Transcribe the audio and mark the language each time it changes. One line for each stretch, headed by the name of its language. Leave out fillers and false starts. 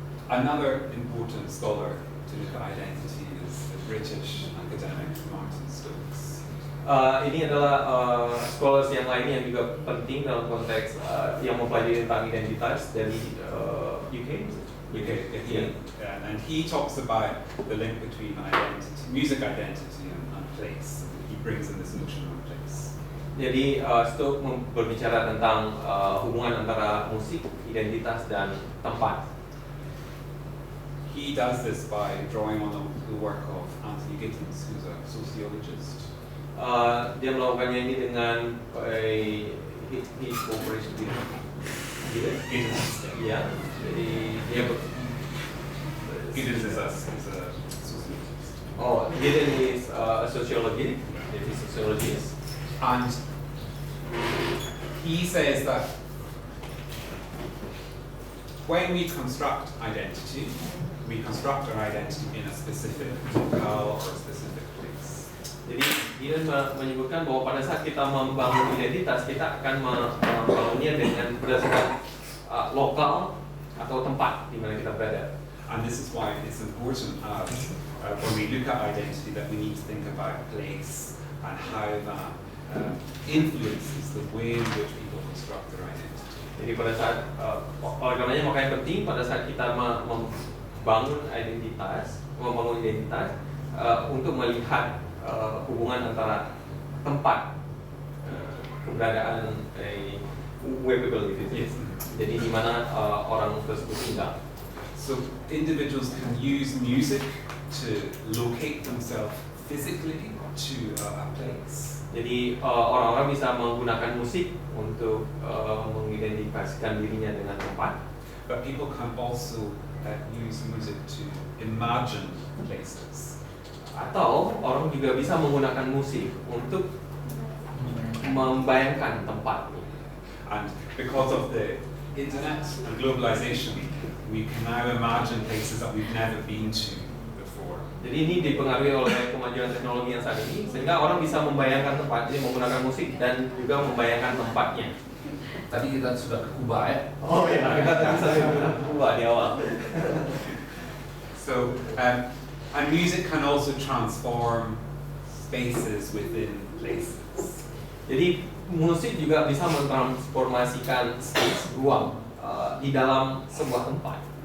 English: Another important scholar to look at identity is the British academic Martin Stokes.
Indonesian: Ini adalah scholars yang lain yang juga penting dalam konteks yang mempelajari tentang identitas dari UK.
English: And he talks about the link between identity, music identity and place. He brings in this notion of place.
Indonesian: Jadi Stokes berbicara tentang hubungan antara musik, identitas dan tempat.
English: He does this by drawing on the work of Anthony Giddens, who's a sociologist.
Indonesian: Dia melakukannya ini dengan
English: his cooperation with Giddens.
Indonesian: Ya, jadi dia
English: Giddens is a sociologist. Oh, Giddens is a sociologist. He's a sociologist. And he says that when we construct identity, we construct our identity in a specific locale or a specific place.
Indonesian: Jadi dia menyebutkan bahwa pada saat kita membangun identitas, kita akan membangunnya dengan berdasarkan lokal atau tempat di mana kita berada.
English: And this is why it's important when we look at identity that we need to think about place and how that influences the way in which people construct their identity.
Indonesian: Jadi pada saat oleh karenanya makanya penting pada saat kita membangun identitas untuk melihat hubungan antara tempat keberadaan
English: where people live. Yes.
Indonesian: Jadi di mana orang tersebut tinggal.
English: So individuals can use music to locate themselves physically to a place.
Indonesian: Jadi orang-orang bisa menggunakan musik untuk mengidentifikasikan dirinya dengan tempat.
English: But people can also use music to imagine places.
Indonesian: Atau orang juga bisa menggunakan musik untuk membayangkan tempat.
English: And because of the internet and globalization, we can now imagine places that we've never been to before.
Indonesian: Jadi ini dipengaruhi oleh kemajuan teknologi yang saat ini, sehingga orang bisa membayangkan tempat, jadi menggunakan musik dan juga membayangkan tempatnya. Tadi kita sudah ke Kuba ya. Oh ya, kita tadi sudah ke Kuba di awal.
English: So, and music can also transform spaces within places.
Indonesian: Jadi musik juga bisa mentransformasikan space, ruang di dalam sebuah tempat.